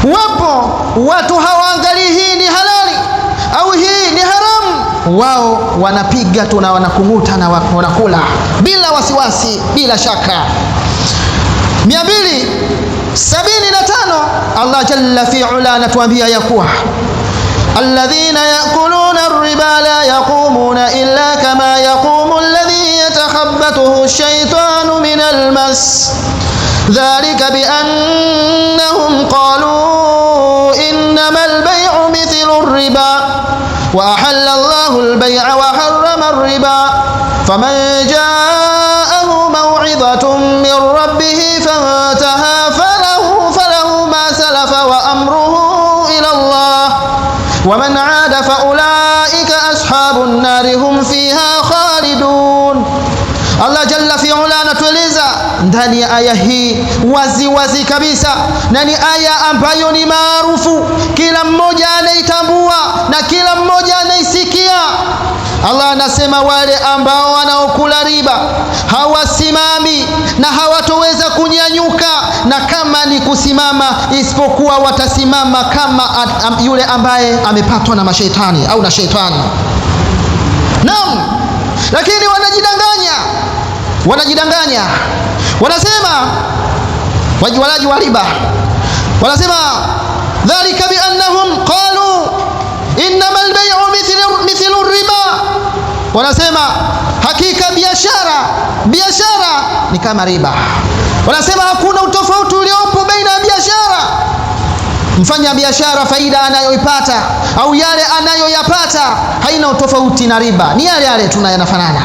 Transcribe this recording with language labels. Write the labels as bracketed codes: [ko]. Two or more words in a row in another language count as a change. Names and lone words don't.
[sw] Wapo watu hawaangalii hii ni halali au hii ni haramu, wao wanapiga tu na wanakung'uta na wanakula bila wasiwasi, bila shaka. [ar] 275 Allah جل في علاه [sw] anatuambia ya kuwa [ar] الذين يأكلون الربا لا يقومون إلا كما يقوم الذي يتخبطه الشيطان من المس ذلك بأنهم قالوا إنما البيع مثل الربا وأحل الله البيع وحرم الربا فمن جاءه موعظة من ربه فانتهى فله ما سلف وأمره إلى الله ومن عاد فأولئك أصحاب النار هم فيها خالدون. [sw] Allah [ar] جل في علاه [sw] anatueleza ndani ya aya hii wazi wazi kabisa, na ni aya ambayo ni maarufu, kila mmoja anaitambua na kila mmoja anaisikia. Allah anasema wale ambao wanaokula riba hawasimami na hawatoweza kunyanyuka, na kama ni kusimama isipokuwa watasimama kama yule ambaye amepatwa na mashaitani au na shaitani. Naam, lakini wanajidanganya, wanasema walaji wa riba, wanasema [ar] ذلك بأنهم قالوا إنما البيع مثل الربا, [sw] wanasema hakika biashara ni kama riba. Wanasema hakuna utofauti uliopo baina ya biashara. Mfanya biashara faida anayoipata au yale anayoyapata haina utofauti na riba, ni yale tunayanafanana.